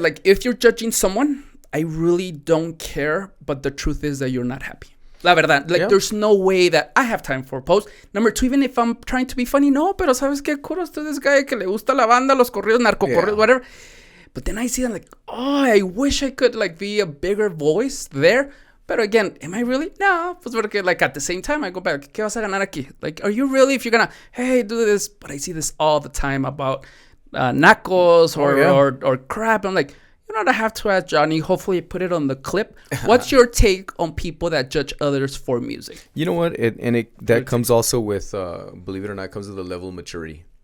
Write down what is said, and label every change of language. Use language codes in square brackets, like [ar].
[en] Like, if you're judging someone, I really don't care, but the truth is that you're not happy. [es] La verdad, [en] like, there's no way that I have time for a post. Number two, even if I'm trying to be funny, no, [es] pero ¿sabes qué? [en] Kudos to this guy [es] que le gusta la banda, los corridos, narcocorridos, [en] whatever. But then I see them like, oh, I wish I could, like, be a bigger voice there. But again, am I really? [es] No, pues porque, [en] like, at the same time, I go back, [es] ¿qué vas a ganar aquí? [en] Like, are you really, if you're gonna, hey, do this? But I see this all the time about nacos or crap. I'm like, you know what I have to ask Johnny? Hopefully put it on the clip. What's your take on people that judge others for music? You know what? That comes also with, believe it or not, comes with a level of maturity.